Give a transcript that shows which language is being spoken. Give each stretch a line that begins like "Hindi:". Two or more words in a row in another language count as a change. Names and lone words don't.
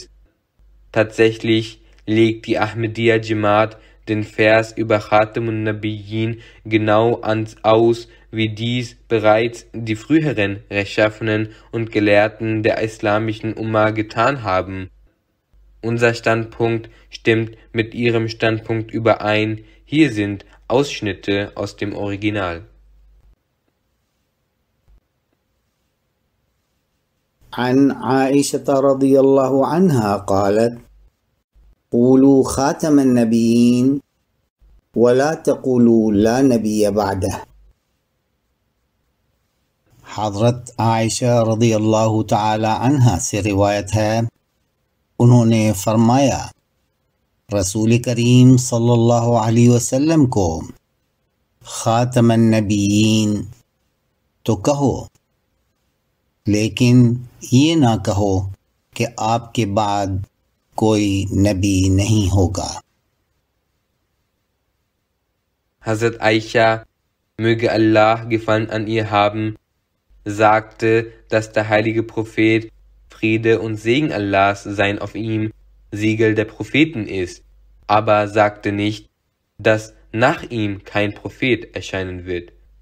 German: Tatsächlich legt die Ahmadiyya Jamaat den Vers über
Arabic: خاتم النبيين
German: genau aus, wie dies bereits die früheren Rechtschaffenen und Gelehrten der islamischen Ummah getan haben. Unser Standpunkt stimmt mit ihrem Standpunkt überein. Hier sind Ausschnitte aus dem Original.
Arabic: عن عائشة رضي الله عنها قالت: قولوا خاتم النبيين ولا تقولوا لا نبي بعده۔
Urdu: حضرت عائشہ
Arabic: رضی اللہ تعالی عنہا
Urdu: سے روایت ہے، انہوں نے فرمایا، رسول کریم
Arabic: صلی اللہ علیہ وسلم
Urdu: کو
Arabic: خاتم النبیین
Urdu: تو کہو، لیکن یہ نہ کہو کہ آپ کے بعد کوئی نبی نہیں ہوگا۔
German: Hazrat Aisha, möge Allah Gefallen an ihr haben, sagte, dass der heilige Prophet, Friede und Segen Allahs seien auf ihm, Siegel der Propheten ist, aber sagte nicht, dass nach ihm kein Prophet erscheinen wird.